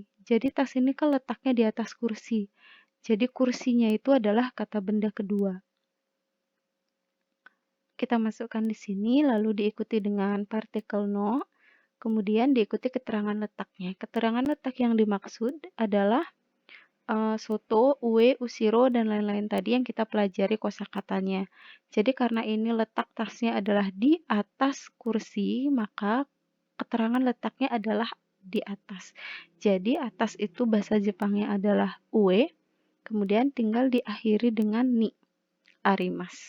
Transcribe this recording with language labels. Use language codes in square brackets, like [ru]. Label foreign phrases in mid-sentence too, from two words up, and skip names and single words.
[id] Jadi tas ini kan letaknya di atas kursi. Jadi kursinya itu adalah kata benda kedua. Kita masukkan di sini, lalu diikuti dengan partikel no, kemudian diikuti keterangan letaknya. Keterangan letak yang dimaksud adalah [ja] 外、上、後ろ, [id] dan lain-lain tadi yang kita pelajari kosakatanya. Jadi karena ini letak tasnya adalah di atas kursi, maka keterangan letaknya adalah di atas. Jadi atas itu bahasa Jepangnya adalah ue, kemudian tinggal diakhiri dengan [ja] に、あります.